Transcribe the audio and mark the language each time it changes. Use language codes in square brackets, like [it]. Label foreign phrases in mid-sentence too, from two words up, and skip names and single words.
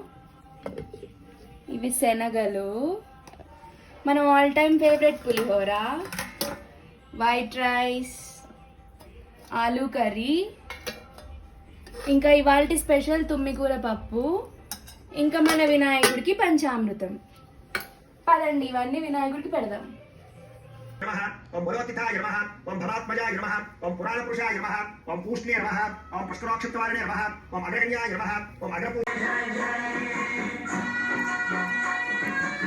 [te] ఇవి శనగలు, మన [en] all time favorite [te] పులిహోర, [en] white rice, [te] ఆలూ కర్రీ, ఇంకా ఇవాళ స్పెషల్ తుమ్మికూర పప్పు, ఇంకా మన వినాయకుడికి పంచామృతం. పదండి ఇవన్నీ వినాయకుడికి పెడదాం. [sa] ओम बलोतिथाय नमः ओम भवात्मजाय नमः ओम पुराणपुरुषाय नमः ओम पूष्णे नमः ओम पुष्कराक्षत्वारिणे नमः ओम अग्रगण्याय नमः ओम अग्रपू